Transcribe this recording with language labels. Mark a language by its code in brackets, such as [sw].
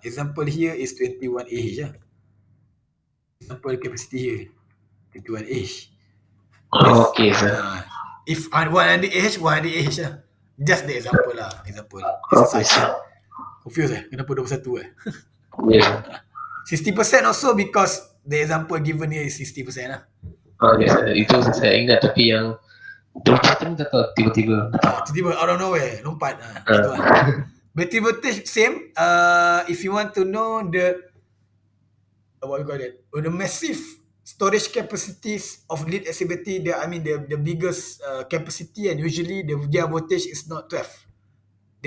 [en] Example here is 21 Ah. Example capacity here 21 Ah. Oh, okay sir. If 100 Ah, 100 Ah lah. Just the example lah. Example. Okay sir. Confused [ms] Kenapa 21 [en] Yes. 60% also because the example given here is 60% lah. Oh yes sir. [ms] Itu saya ingat, tapi yang 21 ni tak tahu tiba-tiba. Tiba-tiba [en] out of nowhere [ms] lompat. Gitu lah. [en] Battery voltage same. If you want to know the what we call it, the massive storage capacities of lead acid battery, the biggest capacity, and usually their voltage is not 12.